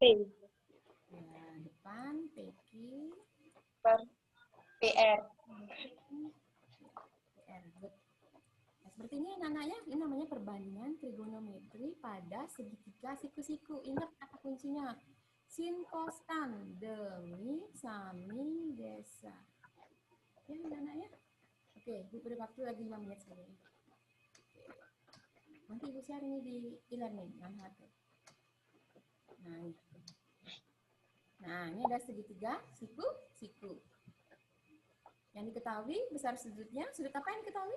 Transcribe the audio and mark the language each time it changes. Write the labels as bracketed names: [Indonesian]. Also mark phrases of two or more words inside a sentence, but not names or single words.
[Indonesian] Ya, depan PQ Per PR. PR. Nah, seperti ini anak-anaknya, ini namanya perbandingan trigonometri pada segitiga siku-siku. Ingat kata kuncinya. Sin cos tan demi sami desa. Ya, anak-anaknya. Oke, Ibu beri waktu lagi 5 menit saja. Nanti Ibu share ini di e-learning. Nah, ini ada segitiga siku. Yang diketahui besar sudutnya. Sudut apa yang diketahui?